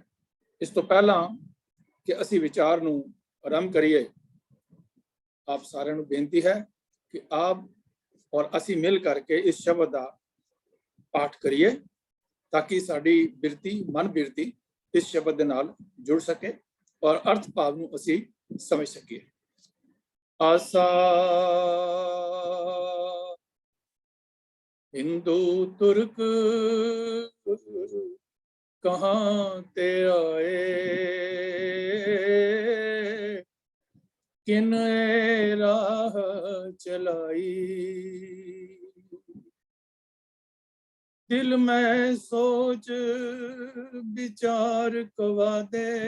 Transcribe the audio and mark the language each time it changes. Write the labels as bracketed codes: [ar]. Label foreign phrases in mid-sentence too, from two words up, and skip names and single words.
[pa] ਇਸ ਤੋਂ ਪਹਿਲਾਂ ਕਿ ਅਸੀਂ ਵਿਚਾਰ ਨੂੰ ਆਰੰਭ ਕਰੀਏ, ਆਪ ਸਾਰਿਆਂ ਨੂੰ ਬੇਨਤੀ ਹੈ ਕਿ ਆਪ ਔਰ ਅਸੀਂ ਮਿਲ ਕਰਕੇ ਇਸ ਸ਼ਬਦ ਦਾ ਪਾਠ ਕਰੀਏ ਤਾਂ ਕਿ ਸਾਡੀ ਬਿਰਤੀ, ਮਨ ਬਿਰਤੀ ਇਸ ਸ਼ਬਦ ਦੇ ਨਾਲ ਜੁੜ ਸਕੇ ਔਰ ਅਰਥ ਭਾਵ ਨੂੰ ਅਸੀਂ ਸਮਝ ਸਕੀਏ। [hi] ਆਸਾ हिंदू तुर्क कहाँ ते आए, किन राह चलाई, दिल में सोच विचार कवा दे,